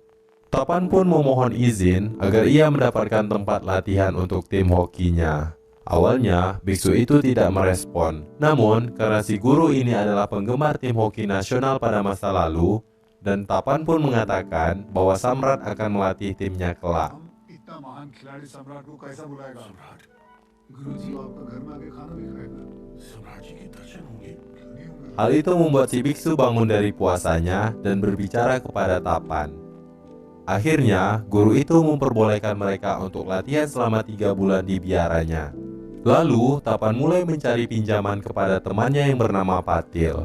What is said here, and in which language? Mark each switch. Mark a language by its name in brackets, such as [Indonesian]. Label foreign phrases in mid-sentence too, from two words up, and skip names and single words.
[Indonesian] Tapan pun memohon izin agar ia mendapatkan tempat latihan untuk tim hokinya. Awalnya, biksu itu tidak merespon. Namun, karena si guru ini adalah penggemar tim hoki nasional pada masa lalu, dan Tapan pun mengatakan bahwa Samrat akan melatih timnya kelak. [Hindi] हम इतना महान खिलाड़ी सम्राट को कैसा बुलाएगा सम्राट गुरुजी आपका घर में आके खाना भी खाएगा सम्राट जी के दर्शन होंगे क्यों नहीं होंगे [Indonesian] Hal itu membuat si biksu bangun dari puasanya dan berbicara kepada Tapan. Akhirnya, guru itu memperbolehkan mereka untuk latihan selama 3 bulan di biaranya. Lalu, Tapan mulai mencari pinjaman kepada temannya yang bernama Patil.